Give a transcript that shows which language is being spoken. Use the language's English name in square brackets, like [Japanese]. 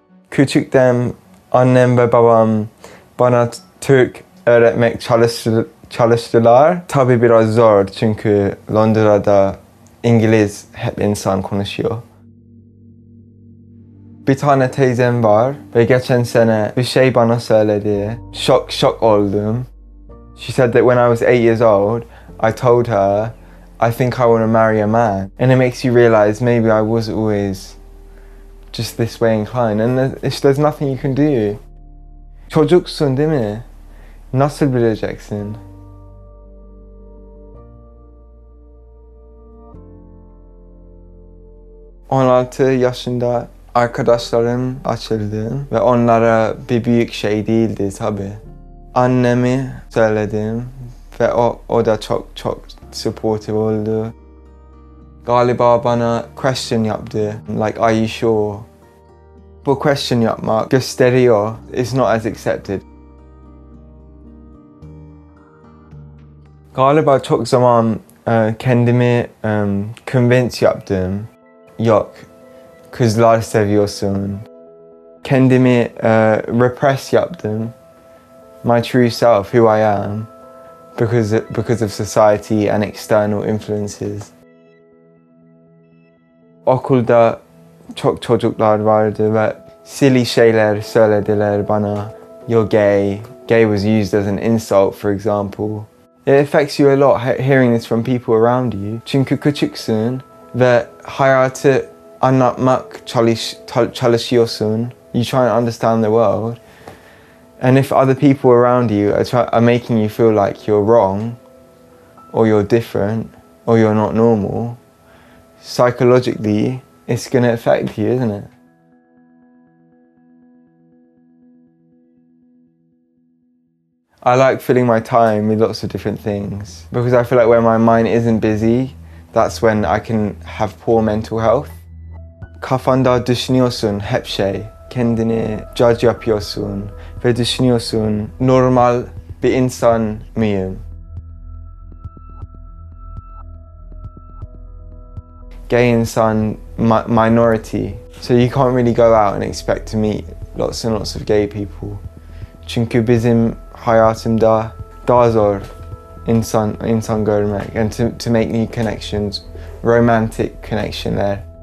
[Turkish] Küçükten annem ve babam bana Türk öğretmek çalıştılar. Tabii biraz zor çünkü Londra'da İngiliz hep insan konuşuyor. Bir tane teyzem var ve geçen sene bir şey bana söyledi. Şok oldum. [English] She said that when I was 8 years old, I told her, I think I want to marry a man. And it makes you realize maybe I was always just this way inclined. And there's nothing you can do. [Turkish] Çocuksun değil mi? Nasıl bileceksin? ...16 yaşında arkadaşlarım açıldı ve onlara bir büyük şey değildi tabii. Annemi söyledim ve o da çok supportive oldu. Galiba bana question yaptı. [English] Like, are you sure? [Turkish] Bu question yapmak gösteriyor. [English] It's not as accepted. [Turkish] Galiba çok zaman kendimi convince yaptım. Yok, kızlar seviyorsun. Kendimi repress yaptım. [English] My true self, who I am, because of society and external influences. [Turkish] Okulda çok çocuklar vardı ve silly şeyler söylediler bana. [English] You're gay. Gay was used as an insult, for example. It affects you a lot hearing this from people around you. [Turkish] Çünkü küçüksün ve hayatı anlatmak çalışıyorsun. [English] You try and understand the world. And if other people around you are making you feel like you're wrong, or you're different, or you're not normal, psychologically, it's going to affect you, isn't it? I like filling my time with lots of different things because I feel like when my mind isn't busy, that's when I can have poor mental health. [Turkish] Kafanda düşünüyorsun hep şey, kendini judge yapıyorsun ve düşünüyorsun normal bir insan mıyım? Gay insan [English] minority, so you can't really go out and expect to meet lots and lots of gay people. [Turkish] Çünkü bizim hayatımda daha zor insan görmek [English] and to make new connections, [Turkish] romantic connectionlar.